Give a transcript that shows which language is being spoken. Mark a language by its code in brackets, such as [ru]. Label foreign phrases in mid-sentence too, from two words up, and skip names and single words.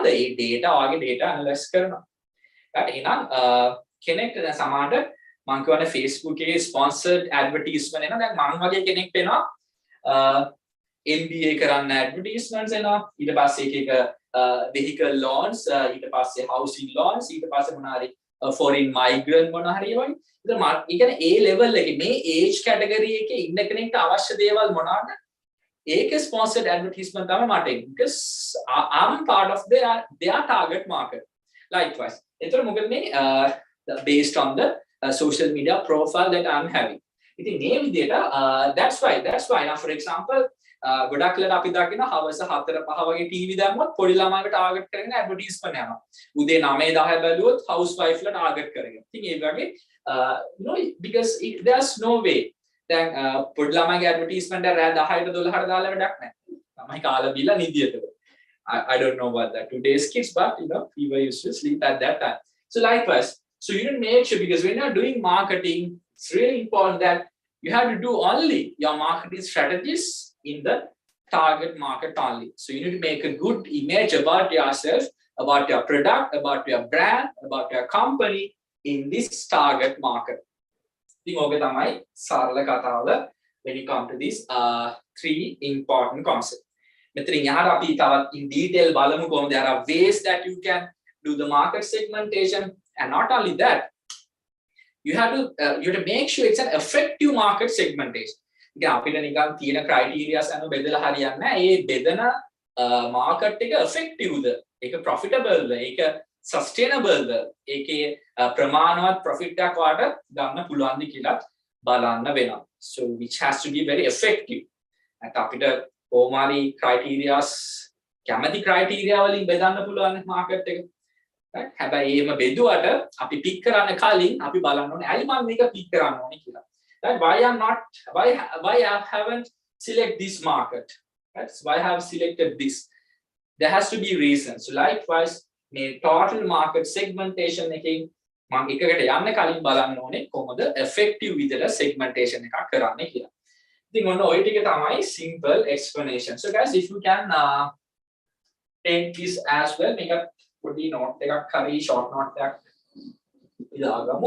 [si] ඒ data ඔයාගේ [en] data analyze [si] කරනවා. right එහෙනම් කෙනෙක්ට දැන් සමහරට මම කියවනේ Facebook එකේ [en] sponsored advertisement [si] එනවා. දැන් මම වගේ කෙනෙක්ට එනවා MBA කරන්න advertisements එනවා. ඊට පස්සේ එක [en] vehicle loans, [si] ඊට පස්සේ [en] housing loans, [si] ඊට පස්සේ මොනාරි [en] foreign migrant [si] මොනාරි වගේ. ඉතින් මම කියන්නේ A level එකේ මේ [en] age category [si] එකේ ඉන්න කෙනෙක්ට අවශ්‍ය දේවල් මොනවාද? ඒකේ [en] sponsored advertisement [si] තමයි මට එන්නේ. [en] Because I'm part of their target market. Likewise. [si] ඒතර මොකද මේ [en] based on the social media profile that I'm having. [si] ඉතින් මේ විදිහට [en] that's why now for example [si] ගොඩක් වෙලාවට අපි දකින හවස 4-5 වගේ TV දැම්මොත් පොඩි ළමයින්ට ටාගට් කරගෙන ඇඩ්වර්ටයිස්මන්ට් යනවා. උදේ 9-10 බැලුවොත් housewife ලා ටාගට් කරගෙන. ඉතින් ඒ වගේ [en] because there's no way. [si] දැන් පොඩි ළමයිගේ ඇඩ්වර්ටයිස්මන්ට් එක රෑ 10ට 12ට දාලා වැඩක් නැහැ. ළමයි කාලා බීලා නිදියට. [en] I don't know about that today's kids, but people used to sleep at that time. So likewise, so you need to make sure, because when you're doing marketing, it's really important that you have to do only your marketing strategies in the target market only. So you need to make a good image about yourself, about your product, about your brand, about your company in this target market. [si] ඉතින් ඔබ තමයි සරල කතාව [en] when you come to these three important concepts. [si] මෙතන යහර අපි තවත් [en] in detail [si] බලමු කොහොමද [en] there are ways that you can do the market segmentation, and not only that, you have to make sure it's an effective market segmentation. [si] ඉතින් අපිට නිකන් තියෙන criteria අනුව බෙදලා හරියන්නේ නැහැ. ඒ බෙදන market එක effective ද, ඒක profitable ද, ඒක sustainable ද, ඒකේ ප්‍රමාණවත් profit එකක් වාට ගන්න පුළුවන්ද කියලා බලන්න වෙනවා. [en] So which has to be very effective. [si] නැත්නම් අපිට ඕමාරි criteria කැමති criteria වලින් බෙදන්න පුළුවන් market එක. right? හැබැයි එහෙම බෙදුවට අපි pick කරන්න කලින් අපි බලන්න ඕනේ ඇයි මම මේක pick කරන්න ඕනේ කියලා. [en] Right? Why I haven't select this market? Right? So why I have selected this? There has to be reason. So likewise, [si] මේ [en] total market segmentation [si] එකෙන් මම එකකට යන්න කලින් බලන්න ඕනේ කොහොමද effective විදිහට segmentation එකක් කරන්නේ කියලා. ඉතින් ඔන්න ඔය ටික තමයි [en] simple explanation. So guys, if you can take this as well, [si] මේක පොඩි note එකක් හරි [en] short note [si] එකක් දාගමු.